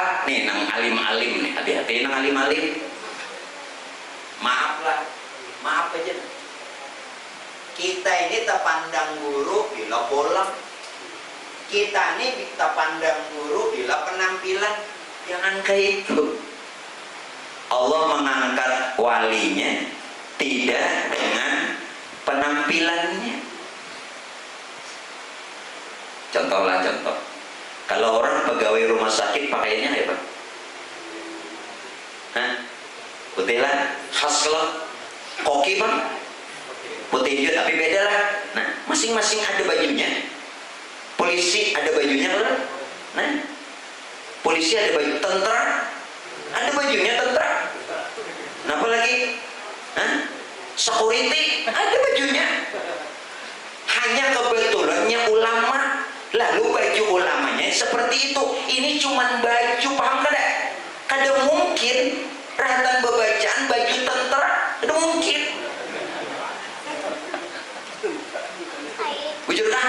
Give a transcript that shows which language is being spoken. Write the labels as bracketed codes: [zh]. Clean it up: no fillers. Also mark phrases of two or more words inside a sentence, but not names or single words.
[bjn] Nih nang alim-alim nih, hati-hati nang alim-alim. [id] Maaf aja. Kita nih kita pandang guru bila penampilan, jangan kayak itu. Allah mengangkat walinya tidak dengan penampilannya. Contohlah contoh. Kalau orang pegawai rumah sakit pakaiannya apa? Hah? Putih lah, khas kalau koki bang, putih hijau tapi beda lah. Nah, masing-masing ada bajunya. Polisi ada bajunya kan? Nah, polisi ada baju, tentara ada bajunya tentara. Nah, apa lagi? Hah? Security ada bajunya. Hanya kebetulannya ulama, lalu baju ulamanya seperti itu. Ini cuman baju, paham kada? Kada mungkin ratan bebacaan baju tentara, kada mungkin. [bjn] Bujur kan?